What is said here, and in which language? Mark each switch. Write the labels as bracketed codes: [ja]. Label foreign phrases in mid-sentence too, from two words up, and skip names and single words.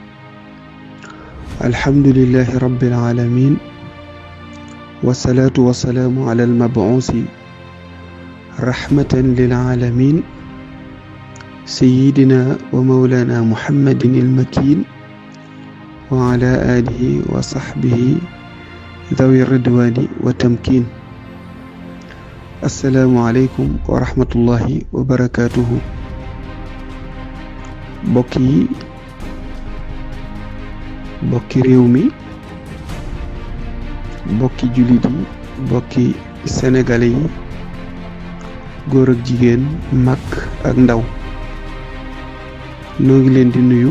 [ar] الحمد لله رب العالمين والصلاة والسلام على المبعوث رحمة للعالمين سيدنا ومولانا محمد المكين وعلى آله وصحبه ذوي الرضوان والتمكين السلام عليكم ورحمة الله وبركاته bokki [wo] réew mi bokki jullit yi bokki sénégalais yi góor ak jigéen mag ak ndaw noo ngi leen di